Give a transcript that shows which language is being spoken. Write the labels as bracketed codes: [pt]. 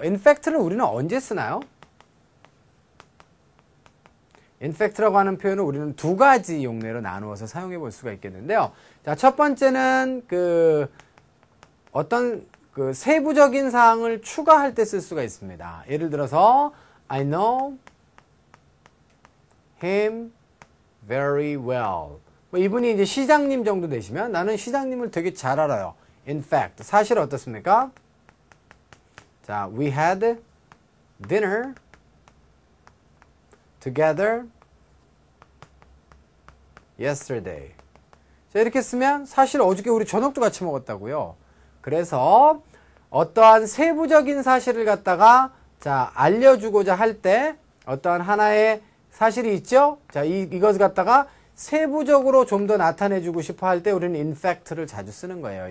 [ko] in fact는 우리는 언제 쓰나요? in fact라고 하는 표현을 우리는 두 가지 용례로 나누어서 사용해 볼 수가 있겠는데요. 자, 첫 번째는 어떤 세부적인 사항을 추가할 때 쓸 수가 있습니다. 예를 들어서 [en] I know him very well. [ko] 뭐 이분이 이제 시장님 정도 되시면 나는 시장님을 되게 잘 알아요. [en] In fact, [ko] 사실 어떻습니까? [en] 자, we had dinner together yesterday. [ko] 자, 이렇게 쓰면 사실 어저께 우리 저녁도 같이 먹었다고요. 그래서 어떠한 세부적인 사실을 갖다가 자, 알려주고자 할 때 어떠한 하나의 사실이 있죠? 자, 이것을 갖다가 세부적으로 좀 더 나타내주고 싶어 할 때 우리는 in fact를 자주 쓰는 거예요.